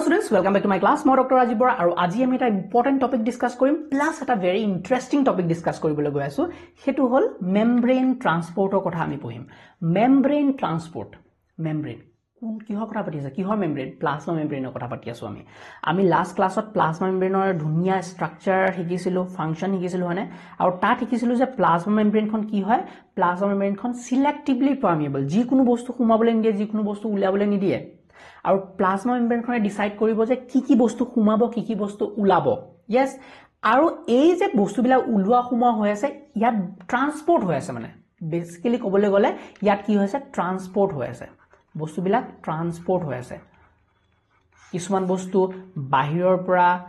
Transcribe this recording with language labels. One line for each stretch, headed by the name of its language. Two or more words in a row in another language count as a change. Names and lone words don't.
English: welcome back to my class.
Assamese: Moi Dr. Rajiv Bora aru aji ami eta
English: important topic discuss
Assamese: কৰিম plus এটা
English: very interesting topic discuss
Assamese: কৰিবলৈ গৈ আছো সেইটো হ'ল
English: membrane transport
Assamese: ৰ কথা আমি পঢ়িম.
English: Membrane transport, membrane
Assamese: কিহৰ কথা পাতি আছে কিহৰ
English: membrane plasma membrane-ৰ
Assamese: কথা পাতি আছো আমি
English: last class-ত plasma membrane-ৰ
Assamese: ধুনিয়া স্ট্ৰাকচাৰ শিকিছিলো ফাংচন শিকিছিলো হনে আৰু তাত শিকিছিলো যে
English: plasma membrane-খন
Assamese: কি হয়
English: plasma membrane-খন selectively permeable
Assamese: যিকোনো বস্তু সোমাবলৈ নিদিয়ে যিকোনো বস্তু উলিয়াবলৈ নিদিয়ে আৰু
English: plasma membrane-খনে decide
Assamese: কৰিব যে কি বস্তু সোমাব কি বস্তু উলাব yes আৰু এই যে বস্তুবিলাক উলোৱা সোমোৱা হৈ আছে ইয়াত ট্ৰান্সপোৰ্ট হৈ আছে মানে বেসিক্যালি ক'বলৈ গলে ইয়াত কি হৈছে ট্ৰান্সপোৰ্ট হৈ আছে বস্তুবিলাক ট্ৰান্সপোৰ্ট হৈ আছে কিছুমান বস্তু বাহিৰৰ পৰা